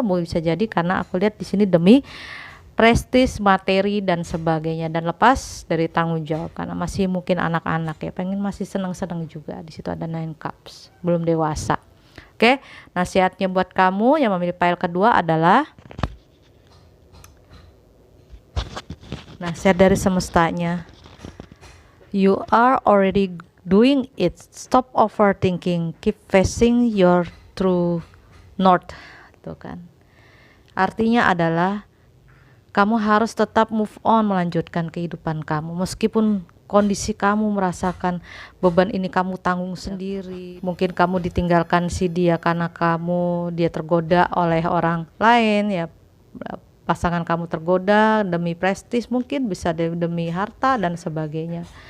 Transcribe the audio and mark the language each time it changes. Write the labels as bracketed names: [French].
[Indonesian] Bisa jadi karena aku lihat di sini demi prestis, materi dan sebagainya, dan lepas dari tanggung jawab karena masih mungkin anak-anak ya, pengen masih senang-senang juga. Di situ ada Nine Cups, belum dewasa. Oke, nasihatnya buat kamu yang memilih pile kedua adalah nasihat dari semestanya. You are already [English] doing it. Stop overthinking, keep facing your true north. [Indonesian] Tuh kan. Artinya adalah kamu harus tetap move on, melanjutkan kehidupan kamu meskipun kondisi kamu merasakan beban ini kamu tanggung sendiri. Mungkin kamu ditinggalkan si dia karena dia tergoda oleh orang lain ya, pasangan kamu tergoda demi prestis, mungkin bisa demi harta dan sebagainya.